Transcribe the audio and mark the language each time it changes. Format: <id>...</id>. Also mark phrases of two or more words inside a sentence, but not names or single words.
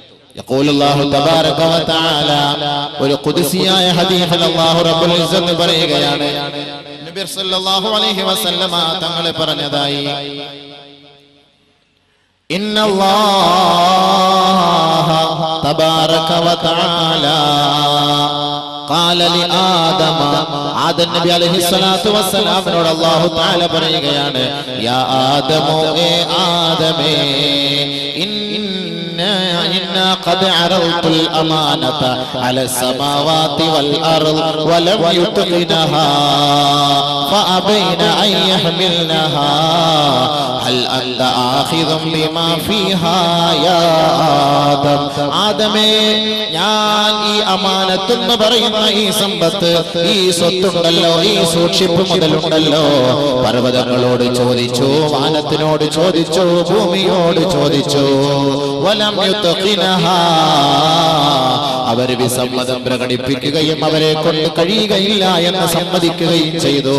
<ar>يقول الله تبارك وتعالى</ar> <ml>ഒരു ഖുദ്സിയായ ഹദീസിൽ അല്ലാഹു റബ്ബുൽ ഇസ്സത്ത് പറയുകയാണ്, നബി</ml> <ar>صلى الله عليه وسلم</ar> <ml>തങ്ങൾ പറഞ്ഞതായി,</ml> <ar>إن الله تبارك وتعالى قال لآدم,</ar> <ml>ആദം നബി അലൈഹിസ്സലാത്തു വസ്സലാമിനോട്</ml> <ar>الله تعالى</ar> <ml>പറയുകയാണ്,</ml> <ar>يا آدم,</ar> <ml>ഏ ആദമേ,</ml> <ar>إنا قد عرضت الأمانة على السماوات والأرض ولم يتقنها فأبين أن يحملنها هل أنت آخذ بما فيها يا آدم.</ar> <ml>ആദമേ, ഞാൻ ഈ അമാനത്ത് എന്ന് പറയുന്ന ഈ സമ്പത്ത്, ഈ സ്വത്തുണ്ടല്ലോ, ഈ സൂക്ഷിപ്പ് മുതലുണ്ടല്ലോ, പർവ്വതങ്ങളോട് ചോദിച്ചു, വാനത്തിനോട് ചോദിച്ചു, ഭൂമിയോട് ചോദിച്ചു,</ml> <ar>ولم يتقنها,</ar> <ml>അവർ വിസമ്മതം പ്രകടിപ്പിക്കുകയും അവരെ കൊണ്ട് കഴിയുകയില്ല എന്ന് സമ്മതിക്കുകയും ചെയ്തു.</ml>